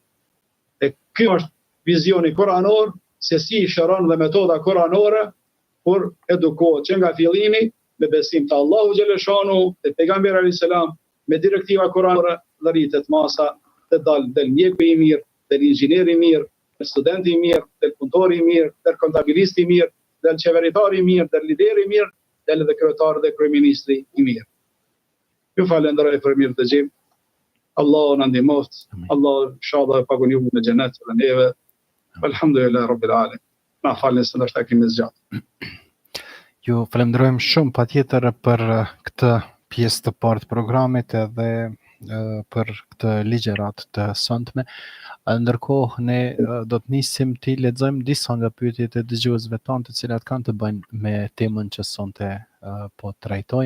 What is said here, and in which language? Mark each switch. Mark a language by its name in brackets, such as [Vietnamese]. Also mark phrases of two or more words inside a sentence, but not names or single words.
[Albanian] E kjo është vizioni kuranor, se si shëron dhe metoda kuranore kur edukohet që nga fillimi me besim të Allahu xhaleshanu, te pejgamberi [Arabic] عليه السلام, [Albanian] me direktiva kuranore dhe rritet masa të dalë del mjeku i mirë, del inxhinieri i mirë, del studenti i mirë, del punëtori i mirë, del kontabilisti i mirë, del qeveritari i mirë, del lideri i mirë, del edhe kryetari dhe kryeministri i mirë. Ju falenderoj për mirë të gjim. Allah në ndihmoft, Allah inshallah pagun ju në xhenet dhe neve. [Arabic] الحمد لله رب العالمين. [Albanian] Na falni se ndoshta kemi zgjatë. Ju falenderojmë shumë patjetër për këtë pjesë të parë të programit edhe për këtë ligjërat të sotme. Ndërkohë ne do të nisim të lexojmë disa nga pyetjet e dëgjuesve tanë, të cilat kanë të bëjnë me temën që sonte po trajtojmë.